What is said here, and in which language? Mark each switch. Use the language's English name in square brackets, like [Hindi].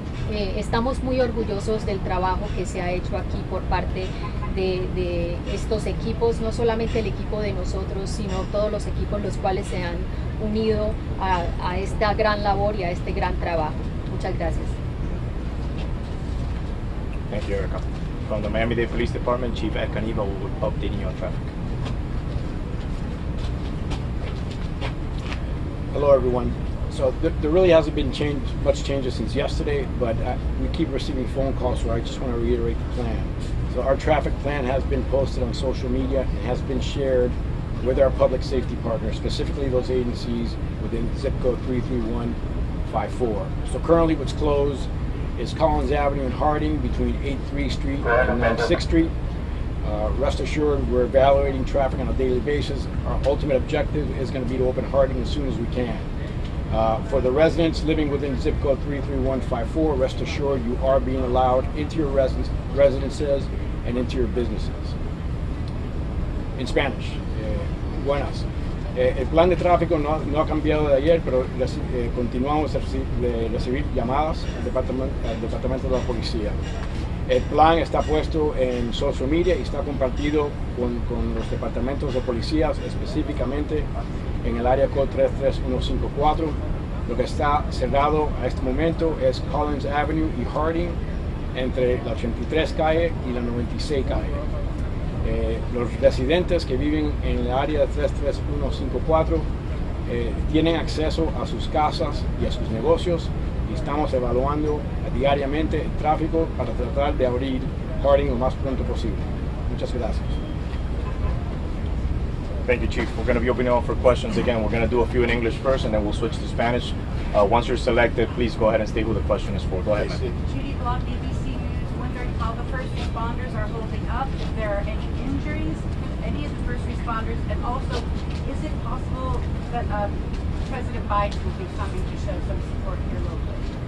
[Spanish] Estamos muy orgullosos del trabajo que se ha hecho aquí por parte de estos equipos, no solamente el equipo de nosotros, sino todos los equipos los cuales se han unido a esta gran labor y a este gran trabajo. Muchas gracias. [English] Thank you, Erica. From the Miami-Dade Police Department, Chief Ed Caniva will be updating you on traffic. Hello, everyone. So there really hasn't been much changes since yesterday, but we keep receiving phone calls, so I just want to reiterate the plan. So our traffic plan has been posted on social media and has been shared with our public safety partners, specifically those agencies within zip code 33154. So currently what's closed is Collins Avenue in Harding between 8th Street and 96th Street. Rest assured, we're evaluating traffic on a daily basis. Our ultimate objective is going to be to open Harding as soon as we can. For the residents living within zip code 33154, rest assured you are being allowed into your residences and into your businesses. In Spanish, buenas. [Spanish] El plan de tráfico no ha cambiado de ayer, pero continuamos de recibir llamadas al departamento de la policía. El plan está puesto en social media y está compartido con los departamentos de policías, específicamente en el área code 33154. Lo que está cerrado a este momento es Collins Avenue y Harding, entre la 83 calle y la 96 calle. Los residentes que viven en el área 33154 tienen acceso a sus casas y a sus negocios, y estamos evaluando diariamente el tráfico para tratar de abrir Harding lo más pronto posible. Muchas gracias. [English] Thank you, Chief. We're going to be opening up for questions again. We're going to do a few in English first, and then we'll switch to Spanish. Once you're selected, please go ahead and state who the question is for. Go ahead, ma'am. Judy Block, ABC News, wondering how the first responders are holding up, if there are any injuries with any of the first responders, and also, is it possible that President Biden will be coming to show some support here locally?